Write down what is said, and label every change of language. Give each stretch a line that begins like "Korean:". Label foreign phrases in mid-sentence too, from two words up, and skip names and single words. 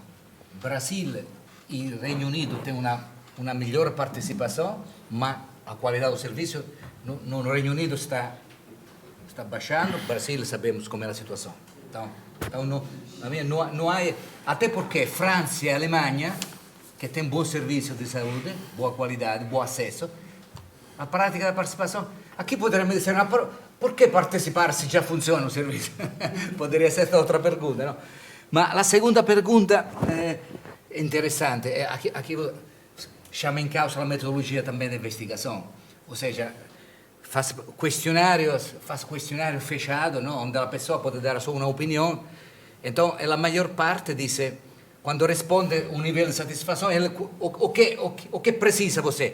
Portuguese: Brasil e Reino Unido têm uma melhor participação, mas a qualidade do serviço no Reino Unido está baixando. No Brasil sabemos como é a situação. Então não há, até porque França e Alemanha, que têm bom serviço de saúde, boa qualidade, bom acesso, a prática da participação. Aqui poderíamos dizer,
Italian: Perché partecipare se già funziona un servizio? Potrebbe essere un'altra pergunta, no? Ma la seconda pergunta è interessante.
Portuguese: Aqui chama em causa a metodologia também da investigação. Ou seja, faz questionário fechado, no? Onde a pessoa pode dar só uma opinião. Então, a maior parte diz, quando responde um nível de satisfação, o que precisa você?